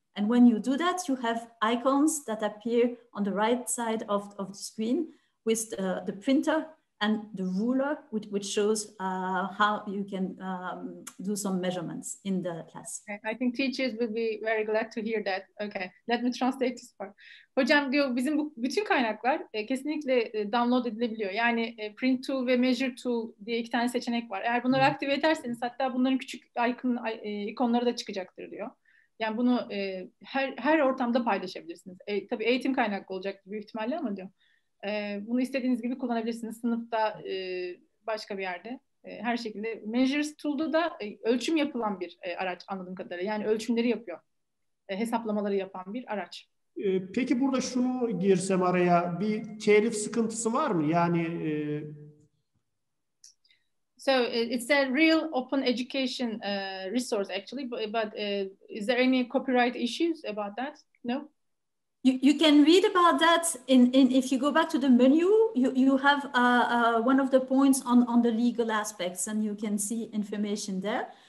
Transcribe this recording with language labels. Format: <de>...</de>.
<en>And when you do that, you have icons that appear on the right side of the screen with the printer and the ruler, which shows how you can do some measurements in the class. Okay. I think teachers will be very glad to hear that. Okay, let me translate this part.</en> <tr>Hocam diyor bizim bu bütün kaynaklar kesinlikle download edilebiliyor. Yani print tool ve measure tool diye 2 tane seçenek var. Eğer bunları aktive ederseniz hatta bunların küçük ikonları da çıkacaktır diyor. Yani bunu her ortamda paylaşabilirsiniz. Tabii eğitim kaynaklı olacak büyük ihtimalle ama diyor. Bunu istediğiniz gibi kullanabilirsiniz. Sınıfta, başka bir yerde. Her şekilde. Measures Tool'da da ölçüm yapılan bir araç anladığım kadarıyla. Yani ölçümleri yapıyor. Hesaplamaları yapan bir araç. Peki burada şunu girsem araya. Bir telif sıkıntısı var mı? Yani</tr> <en>So it's a real open education resource actually, but is there any copyright issues about that? No? You can read about that if you go back to the menu, you have one of the points on the legal aspects and you can see information there.</en>